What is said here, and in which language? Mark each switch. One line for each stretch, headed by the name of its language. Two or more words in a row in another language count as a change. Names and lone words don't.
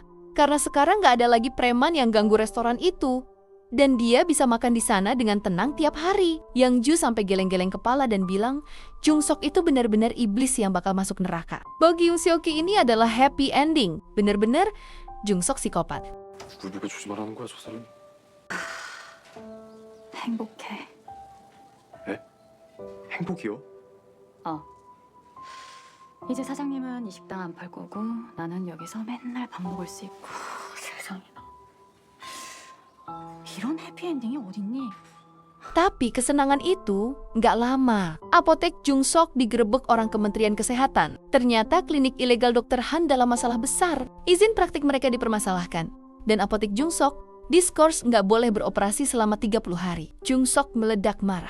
Indonesian: Karena sekarang nggak ada lagi preman yang ganggu restoran itu. Dan dia bisa makan di sana dengan tenang tiap hari. Yang Ju sampai geleng-geleng kepala dan bilang, Jung Sok itu benar-benar iblis yang bakal masuk neraka. Bagi Yoon Seok-ki ini adalah
English: happy ending.
Indonesian: Benar-benar Jung Sok psikopat.
Korean: 굴비가 조심하라는 거야, 저 사람. 행복해. 에? 행복이요? 이제 사장님은 이 식당 안 팔 거고 나는 여기서 맨날 밥 먹을 수 있고. 세상에나. 이런 해피엔딩이 어딨니?
Indonesian: Tapi kesenangan itu nggak lama. Apotek Jung Sok digerebek orang Kementerian Kesehatan. Ternyata klinik ilegal Dr. Han dalam masalah besar. Izin praktik mereka dipermasalahkan. Dan apotek Jung Sok diskors nggak boleh beroperasi selama 30 hari. Jung Sok meledak marah.